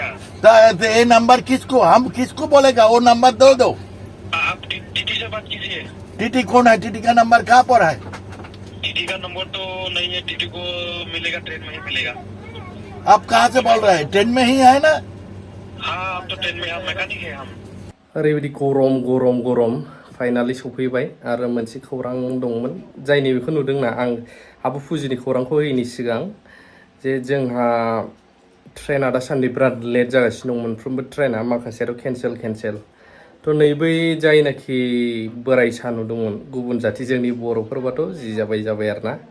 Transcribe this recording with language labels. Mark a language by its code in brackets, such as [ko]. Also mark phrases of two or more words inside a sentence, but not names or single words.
[hi] तो ये नंबर किसको बोलेगा वो नंबर दो आप टीटी से बात कीजिए टीटी कौन है टीटी का नंबर कहाँ पर है टीटी का नंबर तो नहीं है टीटी को मिलेगा ट्रेन में ही मिलेगा आप कहाँ से बोल रहे हैं ट्रेन में ही है ना हाँ हम तो ट्रेन में हम मैकेनिक है हम [brx] ओरैबायदि गरम फाइनालि सफैबाय आरो मोनसे खौरां दंमोन जायनि बेखौ नुदोंना आं आबो फुजिनि खौरांखौ होयैनि सिगां जे जोंहा ट्रेना दासान्दि बिराद लेट जागासिनो दं मोनफ्रोमबो ट्रेना माखासेयाथ' केन्सेल थ' नै बै जायनाखि बोराय सानु दंमोन गुबुन जाथि जोंनि बर'फोरबाथ' जि जाबाय आरोना